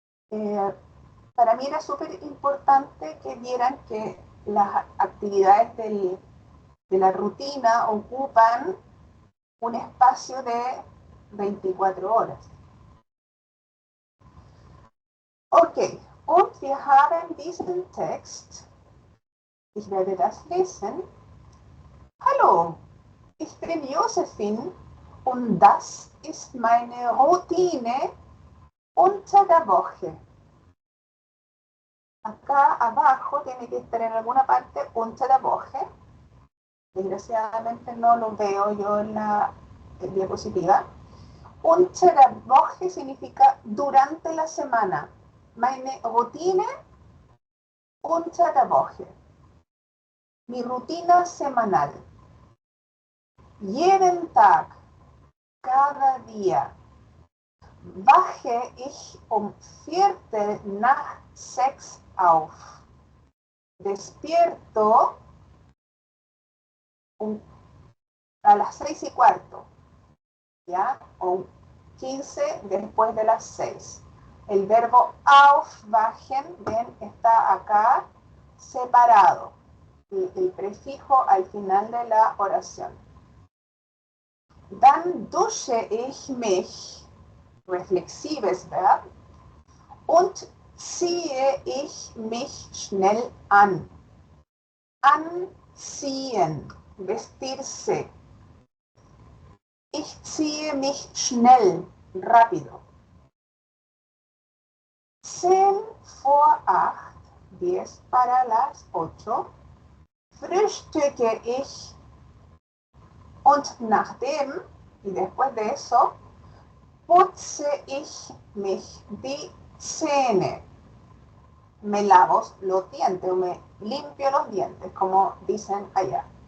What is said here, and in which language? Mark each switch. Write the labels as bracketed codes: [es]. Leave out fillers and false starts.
[es] Para mí era súper importante que vieran que las actividades de la rutina ocupan un espacio de 24 horas. [de] Okay, und wir haben diesen Text. Ich werde das lesen. Hallo, ich bin Josephine und das ist meine Routine unter der Woche. [es] Acá abajo tiene que estar en alguna parte [de] unter der Woche. [es] Desgraciadamente no lo veo yo en la diapositiva. [de] Unter der Woche [es] significa durante la semana. [de] Meine Routine unter der Woche. [es] Mi rutina semanal. [de] Jeden Tag, [es] cada día, [de] wache ich um 5:45 auf. [es] Despierto a las 6:15, ¿ya? O 15 después de las 6. El verbo aufwachen, ven, está acá separado. El prefijo al final de la oración. [de] Dann dusche ich mich, reflexives Verb, und ziehe ich mich schnell an. [es] Anziehen, vestirse. Ich ziehe mich schnell, rápido. [de] 7:45, [es] 10 para las 8, [de] frühstücke ich und nachdem, [es] y después de eso, [de] putze ich mich die Zähne. [es] Me lavo los dientes o me limpio los dientes, como dicen allá.